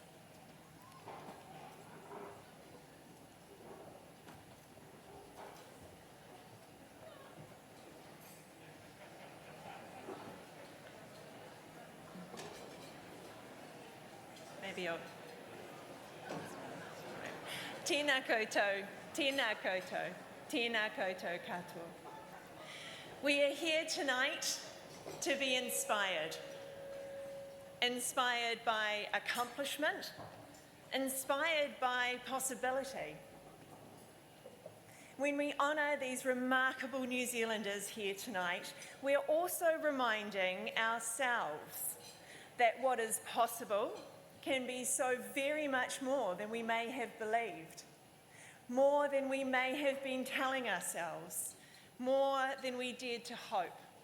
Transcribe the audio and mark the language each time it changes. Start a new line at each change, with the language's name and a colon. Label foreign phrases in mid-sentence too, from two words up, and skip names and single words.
English: Maybe I'll...
Māori: Tēnā koutou, tēnā koutou, tēnā koutou katoa.
English: We are here tonight to be inspired. Inspired by accomplishment, inspired by possibility. When we honour these remarkable New Zealanders here tonight, we're also reminding ourselves that what is possible can be so very much more than we may have believed, more than we may have been telling ourselves, more than we dared to hope.